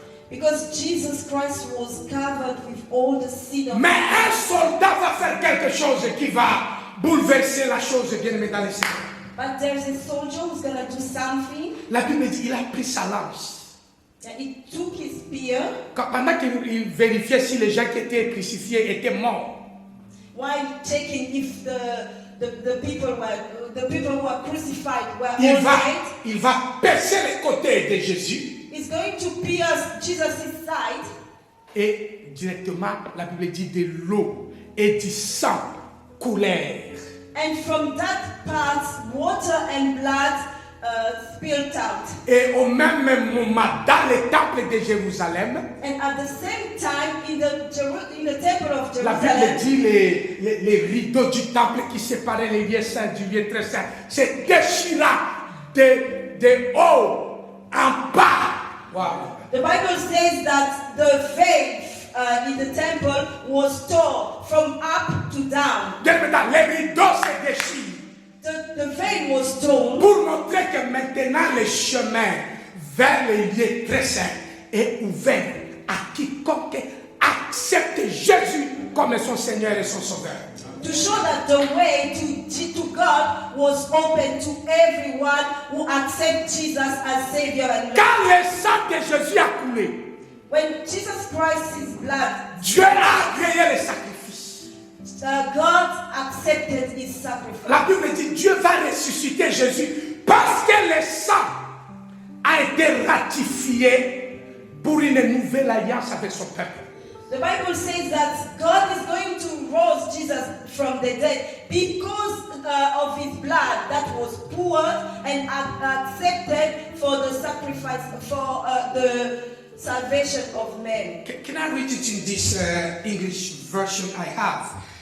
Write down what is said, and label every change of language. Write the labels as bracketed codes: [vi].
[en] Because Jesus Christ was covered with all the sin of [fr] Mais un soldat va faire quelque chose qui va bouleverser la chose, bien-aimé dans le Seigneur. [en] But there's a soldier who's going to do something. [fr] La Bible dit, il a pris sa lance. [en] And he took his spear. [fr] Pendant qu'il vérifiait si les gens qui étaient crucifiés étaient morts, [en] While checking if the people who were crucified were all right, [fr] il va percer les côtés de Jésus. [en] he's going to pierce Jesus' side. [fr] Et directement, la Bible dit de l'eau et du sang coulèrent. [en] And from that part, water and blood spilled out. [fr] Et au même moment, dans le temple de Jérusalem, [en] And at the same time, in the temple of [fr] la Bible [en] Jerusalem, [fr] dit les rideaux du temple qui séparaient les lieux saints du lieu très saint se déchira de haut en bas. [en] Wow. the Bible says that the veil in the temple was torn from up to down. [fr] Les rideaux se déchirent [en] The veil was torn [fr] pour montrer que maintenant le chemin vers les lieux très saints est ouvert à quiconque accepte Jésus comme son Seigneur et son Sauveur. [en] To show that the way to God was open to everyone who accepts Jesus as Savior and Lord. [fr] Quand le sang de Jésus a coulé, [en] When Jesus Christ's blood, [fr] Dieu a agréé le sacrifice. [en] God accepted his sacrifice. [fr] La Bible dit Dieu va ressusciter Jésus parce que le sang a été ratifié pour une nouvelle alliance avec son peuple. [en] The Bible says that God is going to raise Jesus from the dead because of his blood that was poured and accepted for the sacrifice, for the salvation of men. Can I read it in this English version I have?